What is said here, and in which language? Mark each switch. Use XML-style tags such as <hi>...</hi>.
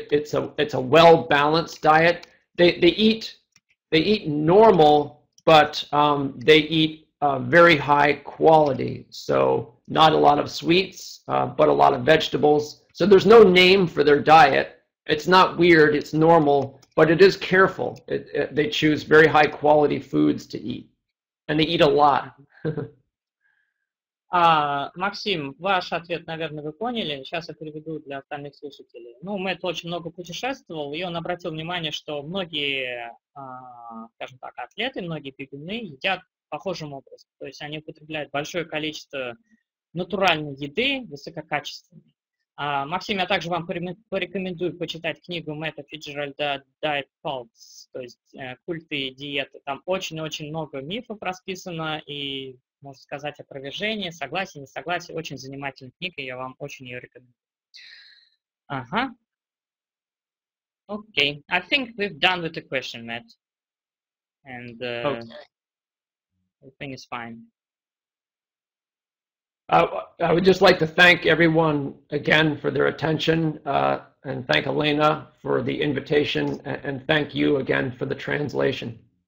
<en>It's a well-balanced diet. They eat normal, but they eat very high quality. So not a lot of sweets, but a lot of vegetables. So there's no name for their diet. It's not weird. It's normal, but it is careful. They choose very high-quality foods to eat, and they eat a lot.</en> <ru>Максим, ваш ответ, наверное, вы поняли. Сейчас я переведу для остальных слушателей. Ну, Мэтт очень много путешествовал, и он обратил внимание, что многие, скажем так, атлеты, многие бегуны едят похожим образом. То есть они употребляют большое количество натуральной еды, высококачественной. Максим, я также вам порекомендую почитать книгу Мэта Фицджеральда «Diet Cults», то есть культы диеты. Там очень-очень много мифов расписано, и можно сказать, опровержение, согласие, несогласие. Очень занимательная книга, я вам очень ее рекомендую. Ага. Okay.</ru> <en>I think we've done with the question, Matt. And everything is fine. I would just like to thank everyone again for their attention, and thank Elena for the invitation, and thank you again for the translation.</en>